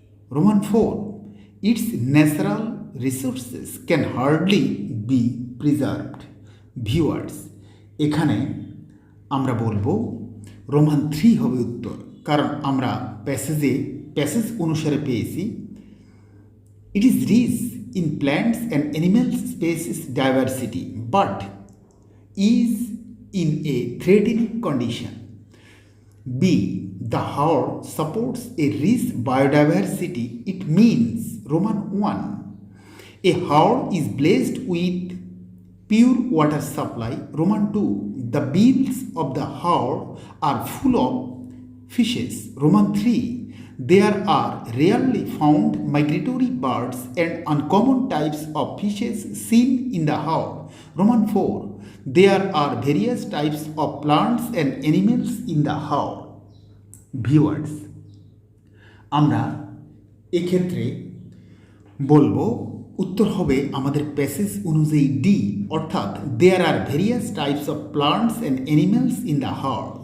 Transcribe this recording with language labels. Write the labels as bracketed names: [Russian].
[English] Roman 4, its natural resources can hardly be preserved. Viewers, [Bangla] এখানে আমরা বলবো রোমান 3 হবে উত্তর, কারণ আমরা প্যাসেজ অনুসারে পেয়েছি [English] It is rich in plants and animals species diversity but is in a threatening condition. B, the haor supports a rich biodiversity. It means Roman 1, a haor is blessed with pure water supply. Roman 2, the bills of the haor are full of fishes. Roman 3, there are rarely found migratory birds and uncommon types of fishes seen in the haor. Roman 4, there are various types of plants and animals in the haor. Viewers, [Bangla] আমরা এক্ষেত্রে বলবো উত্তর হবে আমাদের passage অনুযায়ী D, অর্থাৎ [English] There are various types of plants and animals in the haor.